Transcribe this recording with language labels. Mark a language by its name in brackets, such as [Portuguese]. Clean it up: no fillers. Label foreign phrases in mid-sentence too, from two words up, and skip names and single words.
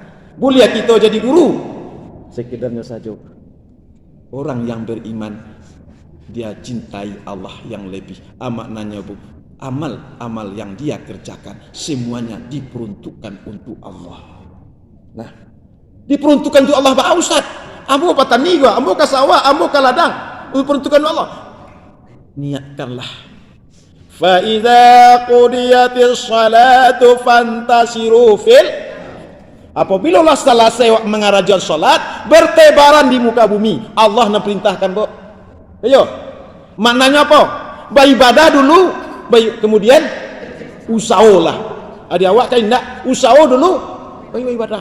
[Indonesian] Boleh kita jadi guru, sekedarnya saja. Orang yang beriman, dia cintai Allah yang lebih. Maknanya, Bu, amal-amal yang dia kerjakan semuanya diperuntukkan untuk Allah. Nah, diperuntukkan untuk Allah, Pak Ustaz. [Minangkabau] Ambo petani gua, ambo ke sawah, ambo ke ladang, [Indonesian] diperuntukkan untuk Allah. Niatkanlah. [Arabic] فإذا قضيت الصلاة فانتشروا في. [Indonesian] Apabila lah selesai mengerjakan salat, bertebaran di muka bumi. Allah nak perintahkan, Bu. Ayo. Maknanya apa? Beribadah dulu, baik, kemudian usahalah. Ada awak kan tidak usaha dulu, baik ibadah.